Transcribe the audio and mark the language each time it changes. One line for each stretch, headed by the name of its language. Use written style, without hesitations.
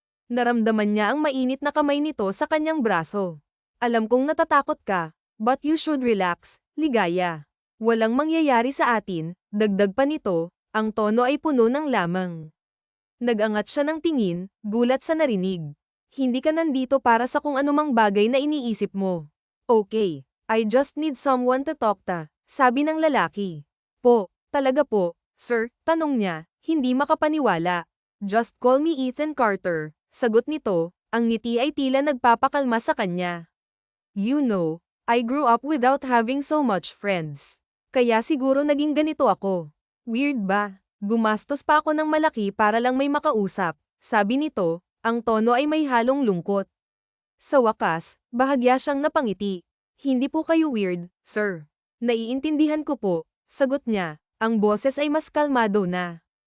Filipino: Naramdaman niya ang mainit na kamay nito sa kanyang braso. Alam kong natatakot ka,
English: but you should relax, Ligaya.
Filipino: Walang mangyayari sa atin, dagdag pa nito, ang tono ay puno ng lamang. Nagangat siya ng tingin, gulat sa narinig. Hindi ka nandito para sa kung anumang bagay na iniisip mo.
English: Okay, I just need someone to talk to,
Filipino: sabi ng lalaki. Po, talaga po, sir, tanong niya, hindi makapaniwala.
English: Just call me
Filipino: Ethan Carter, sagot nito, ang ngiti ay tila nagpapakalma sa kanya.
English: You know, I grew up without having so much friends.
Filipino: Kaya siguro naging ganito ako. Weird ba? Gumastos pa ako ng malaki para lang may makausap, sabi nito, ang tono ay may halong lungkot. Sa wakas, bahagya siyang napangiti. Hindi po kayo weird, sir. Naiintindihan ko po, sagot niya, ang boses ay mas kalmado na.